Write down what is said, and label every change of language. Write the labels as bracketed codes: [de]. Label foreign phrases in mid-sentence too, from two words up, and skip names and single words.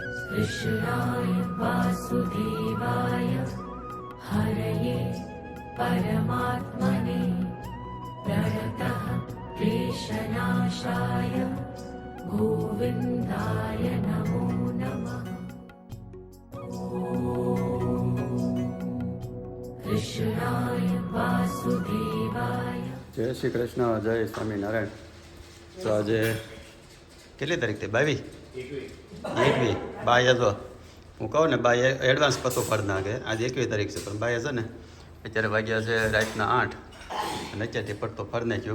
[sa] कृष्णाय वासुदेवाय हरये परमात्मने प्रणतः क्लेशनाशाय गोविन्दाय नमो नमः। कृष्णाय वासुदेवाय। [gu] જય શ્રી કૃષ્ણ, જય સ્વામિનારાયણ. તો આજે કેટલી તારીખ થઈ? 22 બાય જો હું કહું ને [en] by advance [gu] પતો પાડી નાખે. આજે 21 તારીખ છે પણ બાય છે ને અત્યારે વાગ્યા છે રાતના 8 અને અત્યારથી પડતો ફરી નાખ્યું.